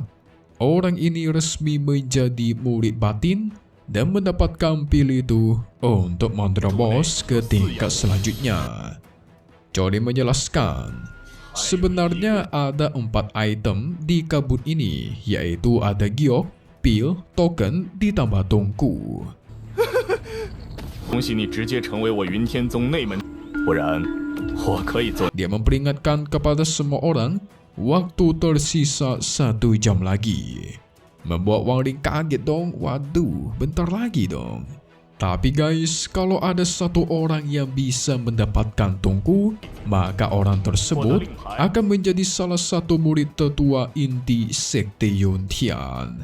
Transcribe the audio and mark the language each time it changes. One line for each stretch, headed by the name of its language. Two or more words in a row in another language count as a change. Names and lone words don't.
Indonesian: Orang ini resmi menjadi murid batin dan mendapatkan pil itu untuk menerobos ke tingkat selanjutnya. Zhou Lin menjelaskan, sebenarnya ada 4 item di kabut ini, yaitu ada Giok, pil, token ditambah tongku.
Chinese: 恭喜你直接成为我云天宗内门，不然我可以做。
Indonesian: Dia memperingatkan kepada semua orang, waktu tersisa 1 jam lagi. Membuat Wang Lin kaget dong, waduh, bentar lagi dong. Tapi guys, kalau ada satu orang yang bisa mendapatkan tongku, maka orang tersebut akan menjadi salah satu murid tetua inti Sekte Yuntian.